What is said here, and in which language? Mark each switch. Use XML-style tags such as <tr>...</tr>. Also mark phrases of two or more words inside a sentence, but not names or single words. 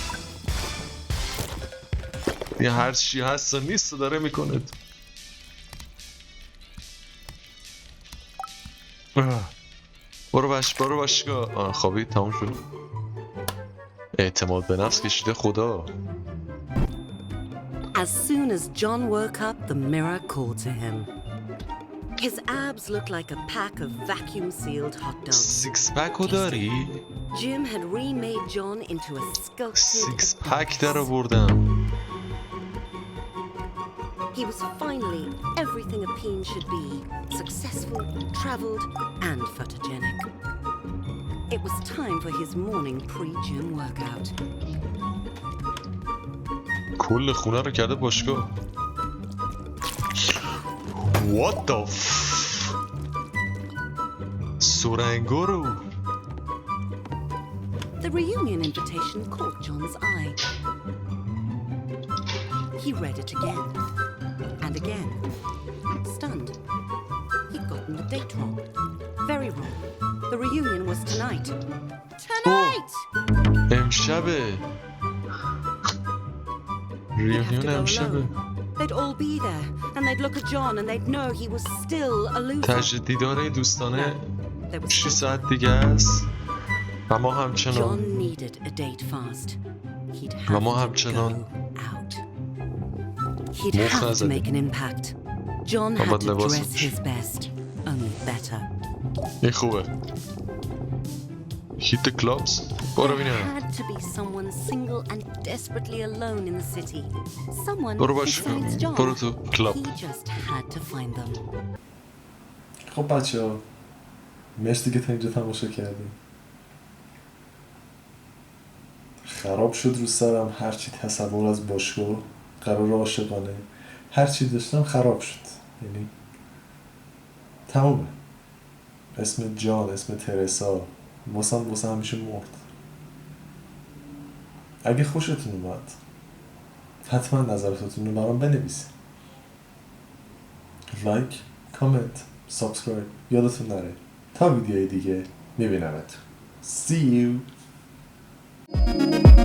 <fa>یه هر چی هست و نیست و داره میکنه. برو باشگاه. خوابید تموم شد. اعتماد به نفس کشیده خدا.</fa> <en>As soon as John woke up, the mirror called to him. His abs looked like a pack of vacuum-sealed hot dogs.</en> <fa>سیکس پک داری؟</fa> <en>Jim had remade John into a sculpted</en> <fa>سیکس پک در آوردم.</fa> <en>He was finally everything a peen should be. Successful, traveled, and photogenic. It was time for his morning pre-gym workout.</en> <fa>کل خونه رو کرده باشگاه.</fa> <en>What the</en> <fa>سرنگا رو.</fa> <en>The reunion invitation caught John's eye. He read it again and again, stunned. He'd gotten the date wrong. Very wrong. The reunion was tonight. Tonight!</en> <fa>امشبه. ریونیون امشبه.</fa> <en>They'd all be there, and they'd look at John and they'd know he was still a loser.</en> <fa>تجدید دیدار دوستانه</fa> <en>There was 6 still</en> <fa>ساعت دیگه است و ما همچنان</fa> <en>John needed a date fast. He'd</en> <fa>و</fa> <en>have</en> <fa>ما</fa> <en>to</en> <fa>همچنان</fa> <en>go out. He'd</en> <fa>مخ</fa> <en>have to</en> <fa>نزدیم.</fa> <en>make an impact. John</en> <fa>ما</fa> <en>had</en> <fa>باید</fa> <en>to</en> <fa>لباس</fa> <en>dress</en> <fa>بپوشیم.</fa> <en>his best, only better.</en> <fa>این خوبه</fa> <en>Hit the clubs</en> <fa>برو</fa> <en>There</en> <fa>بینم</fa> <en>had to be someone single and desperately alone in the city. Someone</en> <fa>برو باش</fa> <en>besides John.</en> <fa>برو تو کلاب</fa> <en>He just had to find them.</en> <fa>خب بچه ها مرسی که تا اینجا تماشا کردیم. خراب شد رو سرم هرچی تصور از باشگاه قرار عاشقانه هرچی داشتم خراب شد. یعنی تمومه. اسم جان، اسم ترسا واسه همیشه مرد. اگه خوشتون اومد حتما نظراتتون رو برام بنویسید. لایک، کامنت، سابسکرایب یادتون نره. تا ویدیوی دیگه میبینمت.</fa> <en>See you.</en>